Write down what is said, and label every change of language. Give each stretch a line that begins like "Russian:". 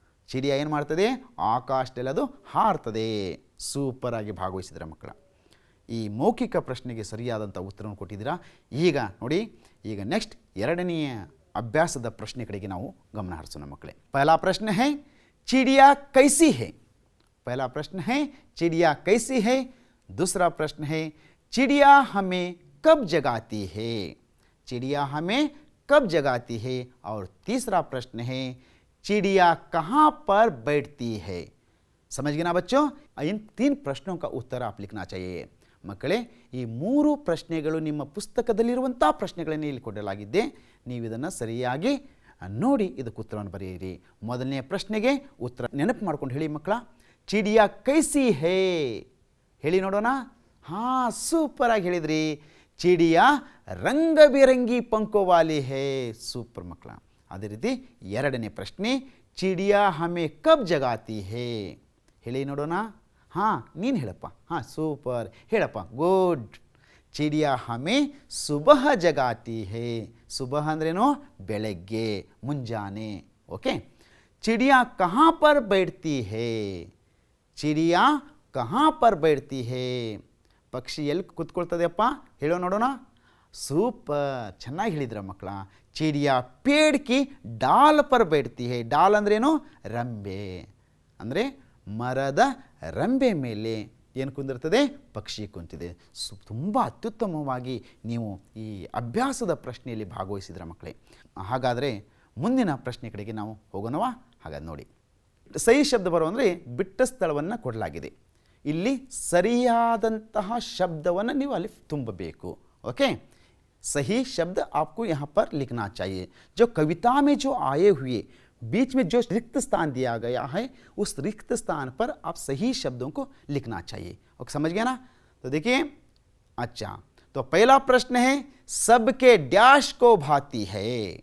Kannada: ಚಿಡಿಯ ಏನು ಮಾಡ್ತದೆ, ಆಕಾಶದಲ್ಲಿ ಅದು ಹಾರ್ತದೆ. ಸೂಪರಾಗಿ ಭಾಗವಹಿಸಿದ್ರೆ ಮಕ್ಕಳ. ಈ ಮೌಖಿಕ ಪ್ರಶ್ನೆಗೆ ಸರಿಯಾದಂಥ ಉತ್ತರವನ್ನು ಕೊಟ್ಟಿದ್ದೀರಾ. ಈಗ ನೋಡಿ, ಈಗ ನೆಕ್ಸ್ಟ್ ಎರಡನೆಯ ಅಭ್ಯಾಸದ ಪ್ರಶ್ನೆ ಕಡೆಗೆ ನಾವು ಗಮನ ಹರಿಸೋಣ ಮಕ್ಕಳೇ.
Hindi: ಪಹಲಾ ಪ್ರಶ್ನೆ ಹೈ ಚಿಡಿಯಾ ಕೈಸಿ ಹೈ. पहला प्रश्न है चिड़िया कैसी है. दूसरा प्रश्न है चिड़िया हमें कब जगाती है. चिड़िया हमें कब जगाती है. और तीसरा प्रश्न है चिड़िया कहाँ पर बैठती है. समझ गए ना बच्चों. इन 3 प्रश्नों का उत्तर आप लिखना चाहिए.
Kannada: ಮಕ್ಕಳೇ, ಈ 3 ಪ್ರಶ್ನೆಗಳು ನಿಮ್ಮ ಪುಸ್ತಕದಲ್ಲಿರುವಂಥ ಪ್ರಶ್ನೆಗಳನ್ನೇ ಇಲ್ಲಿ ಕೊಡಲಾಗಿದ್ದೆ. ನೀವು ಇದನ್ನು ಸರಿಯಾಗಿ ನೋಡಿ ಇದಕ್ಕೆ ಉತ್ತರವನ್ನು ಬರೆಯಿರಿ. ಮೊದಲನೆಯ ಪ್ರಶ್ನೆಗೆ ಉತ್ತರ ನೆನಪು ಮಾಡ್ಕೊಂಡು ಹೇಳಿ ಮಕ್ಕಳ.
Hindi: ಚಿಡಿಯಾ ಕೈಸಿ ಹೇ
Kannada: ಹೇಳಿ ನೋಡೋಣ. ಹಾಂ, ಸೂಪರಾಗಿ ಹೇಳಿದ್ರಿ.
Hindi: ಚಿಡಿಯಾ ರಂಗ ಬಿರಂಗಿ ಪಂಕೋವಾಲಿ ಹೇ.
Kannada: ಸೂಪರ್ ಮಕ್ಕಳ. ಅದೇ ರೀತಿ ಎರಡನೇ ಪ್ರಶ್ನೆ
Hindi: ಚಿಡಿಯಾ ಹಮೆ ಕಬ್ ಜಗಾತಿ ಹೇ
Kannada: ಹೇಳಿ ನೋಡೋಣ. ಹಾಂ, ನೀನು ಹೇಳಪ್ಪ. ಹಾಂ, ಸೂಪರ್, ಹೇಳಪ್ಪ, ಗುಡ್.
Hindi: ಚಿಡಿಯಾ ಹಮೆ ಸುಬಹ ಜಗಾತಿ ಹೇ.
Kannada: ಸುಬಹ ಅಂದ್ರೇನು, ಬೆಳಗ್ಗೆ, ಮುಂಜಾನೆ. ಓಕೆ.
Hindi: ಚಿಡಿಯಾ ಕहाँ पर बैठती है. ಚಿಡಿಯಾ ಕहाँ पर बैठती है.
Kannada: ಪಕ್ಷಿ ಎಲ್ಲಿ ಕೂತ್ಕೊಳ್ತದೆಯಪ್ಪ ಹೇಳೋ ನೋಡೋಣ. ಸೂಪರ್, ಚೆನ್ನಾಗಿ ಹೇಳಿದ್ರ ಮಕ್ಕಳ.
Hindi: ಚಿಡಿಯಾ ಪೇಡ್ ಕಿ ಡಾಲ್ ಪರ್ बैठती है.
Kannada: ಡಾಲ್ ಅಂದ್ರೇನು, ರಂಬೆ. ಅಂದರೆ ಮರದ ರಂಬೆ ಮೇಲೆ ಏನು ಕುಂದಿರ್ತದೆ, ಪಕ್ಷಿ ಕುಂತಿದೆ. ತುಂಬ ಅತ್ಯುತ್ತಮವಾಗಿ ನೀವು ಈ ಅಭ್ಯಾಸದ ಪ್ರಶ್ನೆಯಲ್ಲಿ ಭಾಗವಹಿಸಿದ್ರ ಮಕ್ಕಳೇ. ಹಾಗಾದರೆ ಮುಂದಿನ ಪ್ರಶ್ನೆ ಕಡೆಗೆ ನಾವು ಹೋಗೋಣವಾ. ಹಾಗಾದ್ರೆ ನೋಡಿ, ಸಹಿ ಶಬ್ದ ಬರೋ ಅಂದರೆ ಬಿಟ್ಟ ಸ್ಥಳವನ್ನು ಕೊಡಲಾಗಿದೆ. ಇಲ್ಲಿ ಸರಿಯಾದಂತಹ ಶಬ್ದವನ್ನು ನೀವು ಅಲ್ಲಿ ತುಂಬಬೇಕು. ಓಕೆ.
Hindi: सही शब्द आपको यहाँ पर लिखना चाहिए. जो कविता में जो आए हुए बीच में जो रिक्त स्थान दिया गया है, उस रिक्त स्थान पर आप सही शब्दों को लिखना चाहिए. ओके, समझ गया ना. तो देखिए, अच्छा, तो पहला प्रश्न है सबके डैश को भाती है.